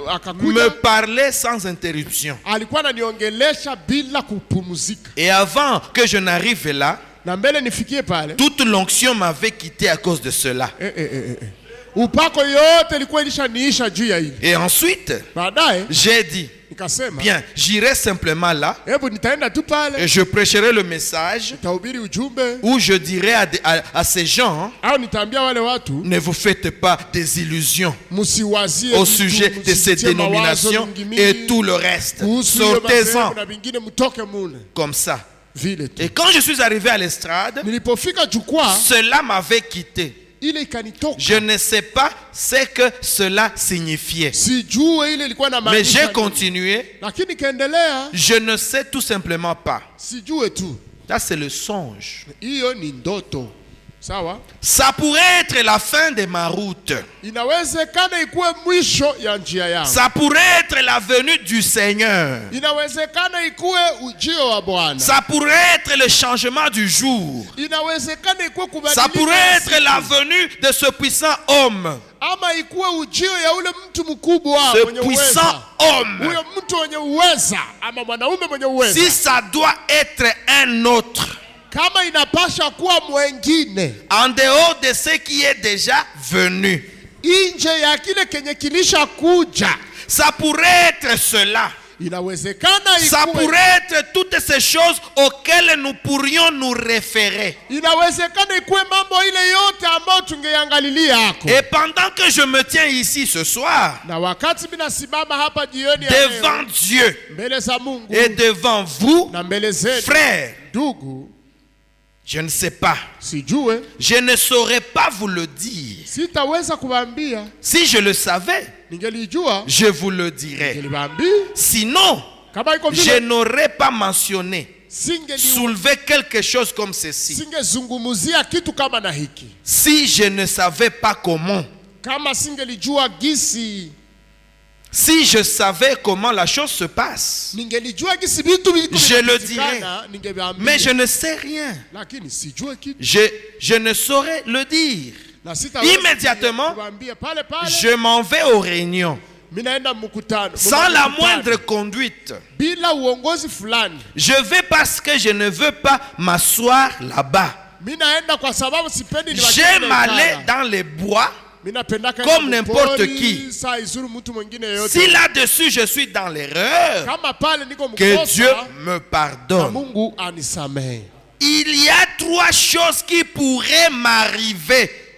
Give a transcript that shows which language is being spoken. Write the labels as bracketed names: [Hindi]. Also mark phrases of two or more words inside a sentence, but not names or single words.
[French] me [Swahili] akakuja, [French] parlait sans interruption. [Swahili] alikuwa ananiongelesha bila kupumzika. [French] Et avant que je n'arrive là, [Swahili] Na mbele nifikie pale, [French] toute l'onction m'avait quitté à cause de cela. [Swahili] upako yote ilikuwa ilishaniisha juu ya hili. [French] Et ensuite, [Swahili] Baadaye [French] j'ai dit, [Swahili] nikasema [French] bien, j'irai simplement là [Swahili] hebu nitaenda tu pale, [French] et je prêcherai le message [Swahili] nitahubiri ujumbe [French] où je dirai à ces gens, [Swahili] au nitaambia wale watu [French] ne vous faites pas des illusions [Swahili] msiwazie au vitu, [French] sujet de ces [Swahili] msitie mawazo [French] dénominations [Swahili] mingi mingi [French] et tout le reste. [Swahili] kuhusu hiyo [French] Sortez-en [Swahili] madhehebu na vingine, mtoke mule [French] comme ça. [Swahili] vile tu. [French] Et quand je suis arrivé à l'estrade, [Swahili] Nilipofika jukwaa [French] cela m'avait quitté. [Swahili] ile ikanitoka, [French] Je ne sais pas ce que cela signifiait. [Swahili] sijue ile ilikuwa na [French] Mais [Swahili] maanisha [French] j'ai [Swahili] nini. [French] continué. [Swahili] Lakini kaendelea, [French] Je ne sais tout simplement pas. [Swahili] sijue tu, [French] Ça, c'est le songe. [Swahili] hiyo ni ndoto. Sawa, [French] Ça pourrait être la fin de ma route. [Swahili] inawezekana ikuwe mwisho ya njia yangu, [French] Ça pourrait être la venue du Seigneur. [Swahili] inawezekana ikuwe ujio wa Bwana, [French] Ça pourrait être le changement du jour. [Swahili] inawezekana ikuwe [French] Ça [Swahili] kubadilika [French] pourrait être [Swahili] siku. [French] la venue de ce puissant homme. [Swahili] ama ikuwe ujio ya ule mtu mkubwa [French] Ce [Swahili] mwenye [French] puissant [Swahili] uweza, [French] homme. [Swahili] huyo mtu mwenye uweza ama mwanaume mwenye uweza. [French] Si ça doit être un autre, [Swahili] Kama inapasha kuwa mwengine [French] en dehors de ce qui est déjà venu, [Swahili] nje ya kile kenye kilisha kuja, [French] ça pourrait être cela. [Swahili] inawezekana [French] Ça [Swahili] ikuwe, [French] pourrait être toutes ces choses auxquelles nous pourrions nous référer. [Swahili] inawezekana ikuwe mambo ile yote ambayo tungeangalilia yako. [French] Et pendant que je me tiens ici ce soir, [Swahili] Na wakati mimi nasimama hapa jioni ya leo [French] devant Dieu [Swahili] mbele za Mungu [French] et devant vous, [Swahili] na mbele zenu [French] frères, [Swahili] ndugu, [French] je ne sais pas. [Swahili] sijue, [French] Je ne saurais pas vous le dire. [Swahili] sitaweza kuwaambia. [French] Si je le savais, [Swahili] Ningelijua [French] je vous le dirais. [Swahili] ningeliwaambia. [French] Sinon, [Swahili] Kama iko [French] je [Swahili] vile [French] n'aurais pas mentionné, [Swahili] singeli [French] soulevé quelque chose comme ceci. [Swahili] singezungumzia kitu kama na hiki, [French] Si je ne savais pas comment, [Swahili] kama singelijua gisi, [French] si je savais comment la chose se passe, [Swahili] ningelijua gisi vitu viko [French] je le [Swahili] vinapitikana, [French] dirais. [Swahili] ningewaambia. [French] Mais je ne sais rien. [Swahili] Lakini sijue kitu [French] Je ne saurais le dire. [Swahili] na sitaweza [French] Immédiatement, [Swahili] kuwaambia pale pale. [French] Je m'en vais aux réunions [Swahili] Mimi naenda mkutano [French] sans la [Swahili] mkutano, [French] moindre conduite. [Swahili] bila uongozi fulani. [French] Je vais parce que je ne veux pas m'asseoir là-bas. [Swahili] Mimi naenda kwa sababu sipendi ni [French] J'aime aller dans les bois. Comme n'importe qui. Si là-dessus je suis dans l'erreur, que Dieu me pardonne. Il y a 3 choses qui pourraient m'arriver.